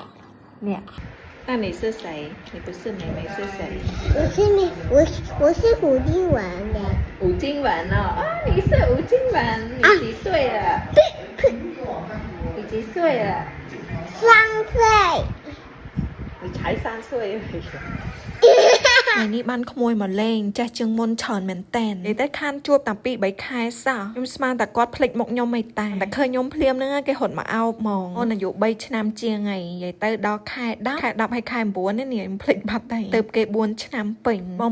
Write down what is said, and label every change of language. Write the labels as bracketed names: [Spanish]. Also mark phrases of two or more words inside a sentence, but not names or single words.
[Chinese] nè. 那你是谁？你不是妹妹是谁？我是古丁文的。吴金文哦，啊，你是吴金文，你几岁了？你几岁了？ 3岁。你才3岁而已。 [Khmer] ថ្ងៃនេះបានក្មួយមកលេងចាស់ជាងមុនច្រើនមែនតែននិយាយទៅខានជួបតាំងពី3ខែសោះខ្ញុំស្មានតែគាត់ភ្លេចមុខខ្ញុំមិនតាតែឃើញខ្ញុំភ្លាមហ្នឹងគេរត់មកអោបហ្មងអូនអាយុ3ឆ្នាំជាងហើយនិយាយទៅដល់ខែ10ខែ10ហើយខែ9នេះខ្ញុំភ្លេចបាត់ហើយទៅគេ4ឆ្នាំពេញបង